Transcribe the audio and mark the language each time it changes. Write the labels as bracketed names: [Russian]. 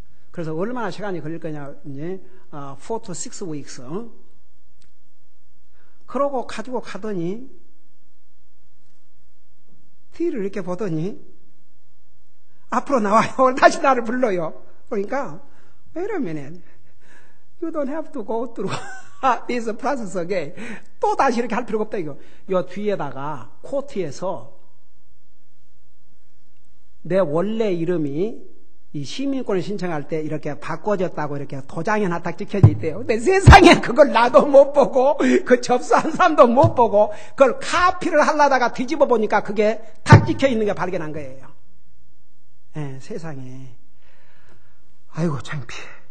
[Korean] 그래서 얼마나 시간이 걸릴 거냐, [English] 4 to 6 weeks. [Korean] 그러고 가지고 가더니 뒤를 이렇게 보더니 앞으로 나와요. 다시 나를 불러요. 그러니까 [English] wait a minute, you don't have to go through this process again. [Korean] 또 다시 이렇게 할 필요가 없다 이거. 요 뒤에다가 코트에서 내 원래 이름이 이 시민권을 신청할 때 이렇게 바꿔졌다고 이렇게 도장이 하나 딱 찍혀져 있대요. 근데 세상에 그걸 나도 못 보고 그 접수한 사람도 못 보고 그걸 카피를 하려다가 뒤집어 보니까 그게 딱 찍혀 있는 게 발견한 거예요. 세상에. 아이고 창피해.